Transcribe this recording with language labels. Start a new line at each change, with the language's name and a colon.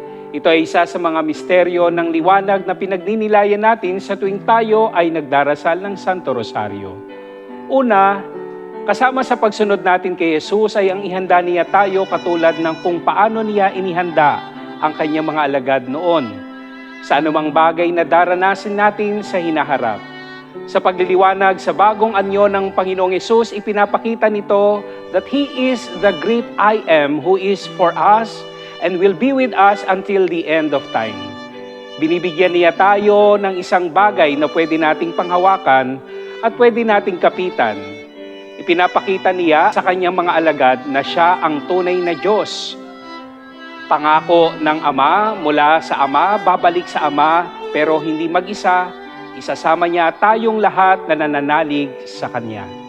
Filipino: Ito ay isa sa mga misteryo ng liwanag na pinagdinilayan natin sa tuwing tayo ay nagdarasal ng Santo Rosario. Una, kasama sa pagsunod natin kay Jesus ay ang ihanda niya tayo katulad ng kung paano niya inihanda ang kanyang mga alagad noon sa anumang bagay na daranasin natin sa hinaharap. Sa pagliliwanag sa bagong anyo ng Panginoong Hesus, ipinapakita nito
English: that He is the great I Am who is for us and will be with us until the end of time.
Filipino: Binibigyan niya tayo ng isang bagay na pwede nating panghawakan at pwede nating kapitan. Ipinapakita niya sa kanyang mga alagad na siya ang tunay na Diyos. Pangako ng Ama, mula sa Ama, babalik sa Ama, pero hindi mag-isa, isasama niya tayong lahat na nananalig sa Kanya.